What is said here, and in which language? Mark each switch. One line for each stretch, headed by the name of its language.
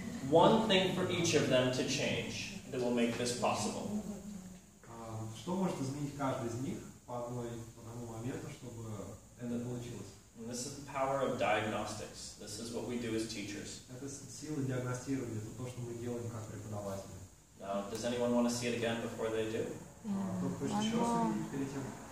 English: One thing for each of them to change that will make this possible.
Russian: Что может изменить каждый из них по одному моменту, чтобы это получилось?
English: And this is the power of diagnostics. This is what we do as teachers.
Russian: Это сила диагностирования, это то, что мы делаем как преподаватели.
English: Now, does anyone want to see it again before they do?
Russian: Кто-то хочет еще раз увидеть перед тем?